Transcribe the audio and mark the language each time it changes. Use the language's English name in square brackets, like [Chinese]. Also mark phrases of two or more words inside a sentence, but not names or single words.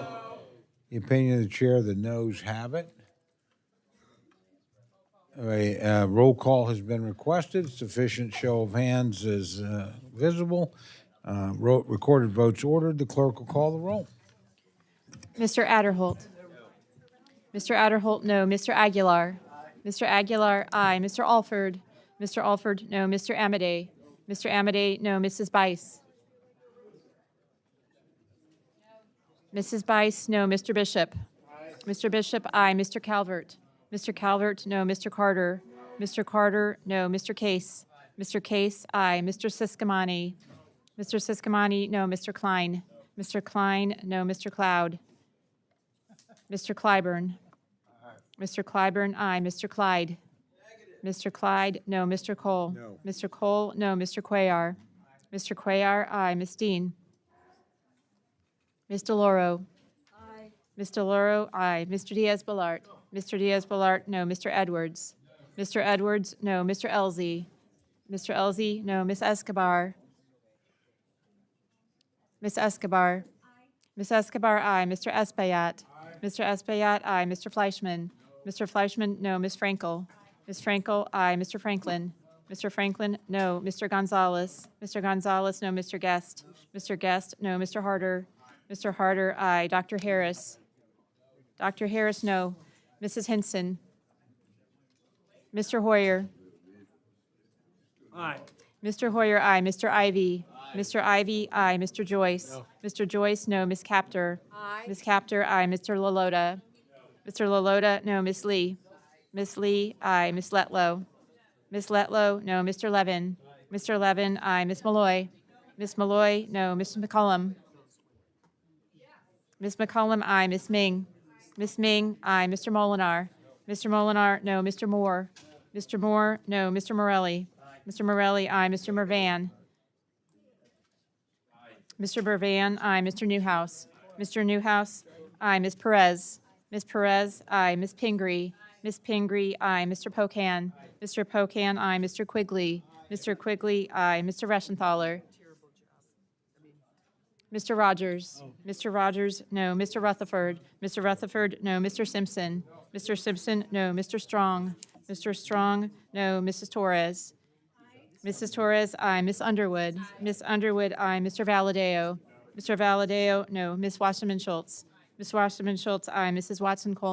[English] The opinion of the chair, the noes have it. A roll call has been requested. Sufficient show of hands is visible. Recorded votes ordered. The clerk will call the roll. Mr. Adderholt. Mr. Adderholt, no. Mr. Aguilar. Mr. Aguilar, aye. Mr. Alford. Mr. Alford, no. Mr. Amadei. Mr. Amadei, no. Mrs. Bice. Mrs. Bice, no. Mr. Bishop. Mr. Bishop, aye. Mr. Calvert. Mr. Calvert, no. Mr. Carter. Mr. Carter, no. Mr. Case. Mr. Case, aye. Mr. Siscomani. Mr. Siscomani, no. Mr. Klein. Mr. Klein, no. Mr. Cloud. Mr. Clyburn. Mr. Clyburn, aye. Mr. Clyde. Mr. Clyde, no. Mr. Cole. No. Mr. Cole, no. Mr. Cuellar. Mr. Cuellar, aye. Ms. Dean. Ms. DeLauro. Aye. Ms. DeLauro, aye. Mr. Diaz-Balart. Mr. Diaz-Balart, no. Mr. Edwards. Mr. Edwards, no. Mr. Elzey. Mr. Elzey, no. Ms. Escobar. Ms. Escobar. Ms. Escobar, aye. Mr. Espaillat. Mr. Espaillat, aye. Mr. Fleischman. Mr. Fleischman, no. Ms. Frankel. Ms. Frankel, aye. Mr. Franklin. Mr. Franklin, no. Mr. Gonzalez. Mr. Gonzalez, no. Mr. Guest. Mr. Guest, no. Mr. Harder. Mr. Harder, aye. Dr. Harris. Dr. Harris, no. Mrs. Hinson. Mr. Hoyer. Aye. Mr. Hoyer, aye. Mr. Ivy. Mr. Ivy, aye. Mr. Joyce. No. Mr. Joyce, no. Ms. Capter. Aye. Ms. Capter, aye. Mr. Lalota. Mr. Lalota, no. Ms. Lee. Ms. Lee, aye. Ms. Letlow. Ms. Letlow, no. Mr. Levin. Mr. Levin, aye. Ms. Malloy. Ms. Malloy, no. Mr. McCollum. Ms. McCollum, aye. Ms. Ming. Ms. Ming, aye. Mr. Molinar. Mr. Molinar, no. Mr. Moore. Mr. Moore, no. Mr. Morelli. Mr. Morelli, aye. Mr. Mervan. Mr. Mervan, aye. Mr. Newhouse. Mr. Newhouse, aye. Ms. Perez. Ms. Perez, aye. Ms. Pingree. Ms. Pingree, aye. Mr. Pocan. Mr. Pocan, aye. Mr. Quigley. Mr. Quigley, aye. Mr. Reschenthaler. Mr. Rogers. Mr. Rogers, no. Mr. Rutherford. Mr. Rutherford, no. Mr. Simpson. Mr. Simpson, no. Mr. Strong. Mr. Strong, no. Mrs. Torres. Mrs. Torres, aye. Miss Underwood. Miss Underwood, aye. Mr. Valadeo. Mr. Valadeo, no. Miss Wasserman Schultz. Miss Wasserman Schultz, aye.